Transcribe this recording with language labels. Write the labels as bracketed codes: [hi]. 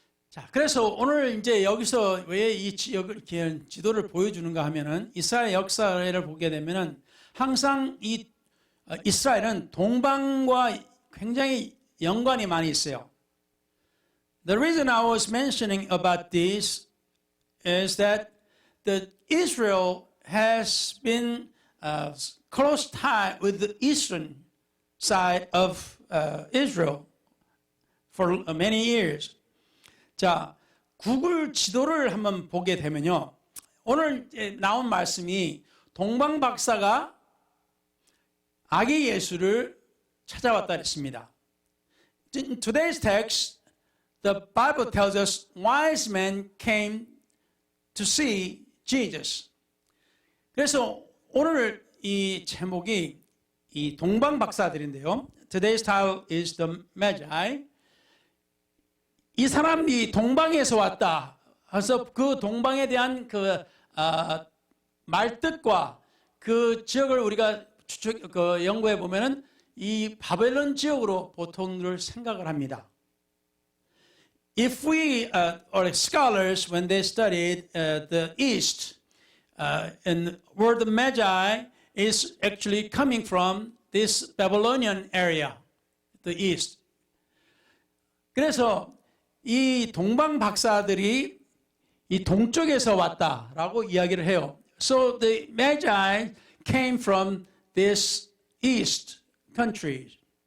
[ko] 자, 그래서 오늘 이제 여기서 왜 이 지도를 보여주는가 하면은 이스라엘 역사를 보게 되면은 항상 이 이스라엘은 동방과 굉장히 연관이 많이 있어요. [en] The reason I was mentioning about this is that Israel has been close tied with the eastern side of Israel for many years. [ko] 자, 구글 지도를 한번 보게 되면요. 오늘 나온 말씀이 동방 박사가 아기 예수를 찾아왔다 했습니다. [en] In today's text, the Bible tells us wise men came to see Jesus. [ko] 그래서 오늘 이 제목이 이 동방 박사들인데요. [en] Today's title is the Magi. [ko] 이 사람이 동방에서 왔다. 그래서 그 동방에 대한 그 말뜻과 그 지역을 우리가 연구해 보면은 이 바벨론 지역으로 보통들 생각을 합니다. [en] If we or scholars when they studied the East, and where the Magi is actually coming from this Babylonian area, the East. [ko] 그래서 이 동방 박사들이 이 동쪽에서 왔다라고 이야기를 해요. [en] So the Magi came from this East country.